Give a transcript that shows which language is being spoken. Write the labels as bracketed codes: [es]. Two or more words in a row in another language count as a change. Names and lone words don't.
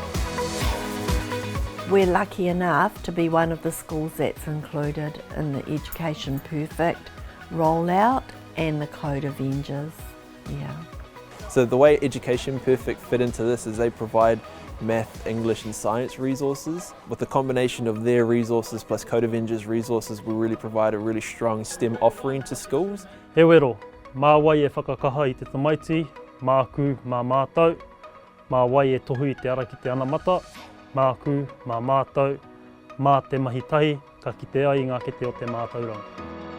[en] We're lucky enough to be one of the schools that's included in the Education Perfect rollout and the Code Avengers. Yeah. So the way Education Perfect fit into this is they provide math, English and science resources. With the combination of their resources plus Code Avengers resources, we really provide a really strong STEM offering to schools. [mi] He wero, mā wai e whakakaha I te tamaiti, mā ku, mā mātau, mā wai e tohu I te ara ki te anamata, mā ku, mā mātau, mā te mahi tahi, ka kite ai ngā kete o te mātauranga.